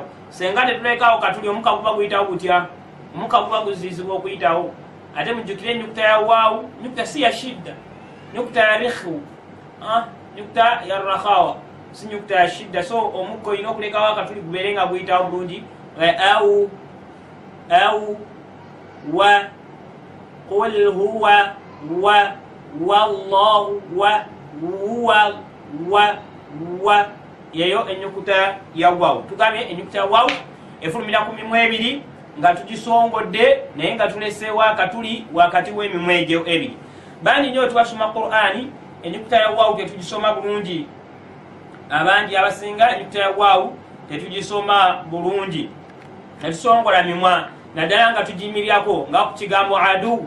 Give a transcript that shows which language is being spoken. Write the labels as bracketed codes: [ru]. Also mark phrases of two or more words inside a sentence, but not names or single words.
[lg] Senga tetulekawo katuli, omuka guba guyitawo gutya? Omuka guba guzizibwa okuyitawo. Ate mujjukire ennyukuta ya waawu, nyukuta si ya shidda, nyukuta ya rikhu, nyukuta ya rakhawa, si nyukuta ya shidda. So omukka olina okulekawo akatuli gubeere nga guyitawo bulungi. Awu [ar] wa qul huwa wa wallahu [lg] wa yeyo ennyukuta ya waawu. Tugambye ennyukuta ya waawu efulumira ku mimwa ebiri nga tugisongodde naye nga tuleseewo akatuli wakati w'emimwa egyo ebiri. Bangi nnyo tubasoma Qur'ani, ennyukuta ya waawu tetugisoma bulungi. Abangi abasinga ennyukuta ya waawu tetugisoma bulungi, netusongola mimwa naddala nga tugiyimirirako nga ku kigambo adu.